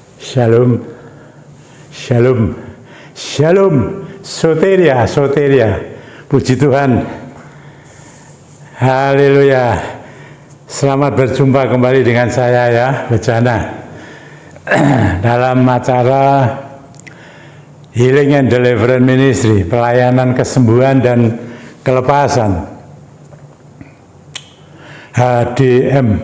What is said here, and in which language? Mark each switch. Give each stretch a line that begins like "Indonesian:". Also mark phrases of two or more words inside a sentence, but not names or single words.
Indonesian: Shalom, shalom, shalom, soteria, soteria. Puji Tuhan. Haleluya. Selamat berjumpa kembali dengan saya ya, Bejana. Dalam acara Healing and Deliverance Ministry, pelayanan kesembuhan dan kelepasan. HDM.